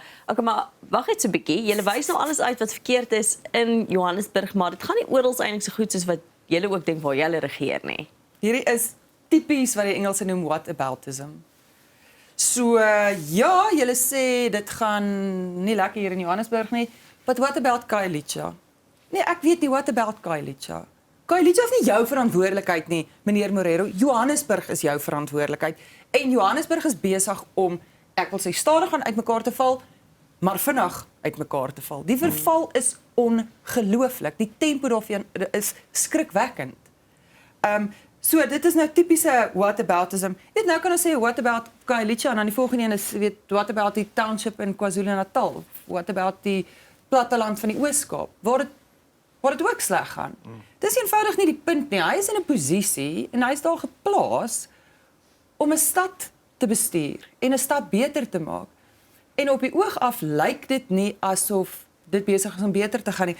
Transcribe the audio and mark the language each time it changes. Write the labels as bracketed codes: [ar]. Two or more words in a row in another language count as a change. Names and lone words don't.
[af] Okay, maar wag net so 'n bietjie. Julle wys nou alles uit wat verkeerd is in Johannesburg, maar dit gaan nie oral eintlik so goed soos wat julle ook dink waar julle regeer nie. Hierdie is tipies wat die Engelse noem whataboutism. So ja, julle sê dit gaan nie lekker hier in Johannesburg nie, [en] but what about Khayelitsha? [af] Nee, ek weet nie [en] what about [af] Khayelitsha. Khayelitsha is nie jou verantwoordelikheid nie, meneer Morero. Johannesburg is jou verantwoordelikheid en Johannesburg is besig om, ek wil sê stadig aan uitmekaar te val, maar vinnig uitmekaar te val. Die verval is ongelooflik. Die tempo daarvan is skrikwekkend. So dit is nou tipiese whataboutism. Weet nou kan ons sê [en] what about [af] Khayelitsha en dan die volgende een is weet [en] what about [af] die township in KwaZulu-Natal? [en] What about [af] die platteland van die Oos-Kaap waar dit ook sleg gaan. Dis eenvoudig nie die punt nie. Hy is in 'n posisie en hy is daar geplaas om 'n stad te bestuur en 'n stad beter te maak. En op die oog af lyk dit nie asof dit besig is om beter te gaan nie.